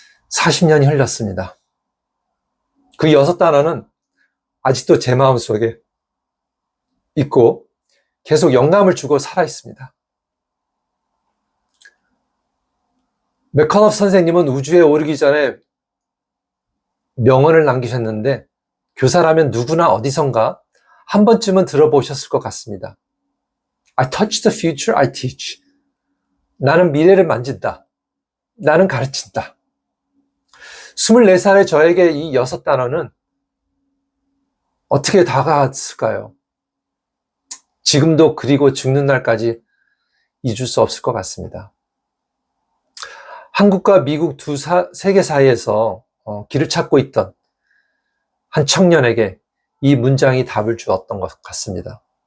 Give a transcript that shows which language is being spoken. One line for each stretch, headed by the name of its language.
Korean: 40년이 흘렀습니다. 그 6단어는 아직도 제 마음속에 있고 계속 영감을 주고 살아있습니다. 맥컬럽 선생님은 우주에 오르기 전에 명언을 남기셨는데 교사라면 누구나 어디선가 한 번쯤은 들어보셨을 것 같습니다.
English: I touch the future, I teach.
Korean: 나는 미래를 만진다. 나는 가르친다. 24살의 저에게 이 6단어는 어떻게 다가왔을까요? 지금도 그리고 죽는 날까지 잊을 수 없을 것 같습니다. 한국과 미국 두 세계 사이에서 길을 찾고 있던 한 청년에게 이 문장이 답을 주었던 것 같습니다.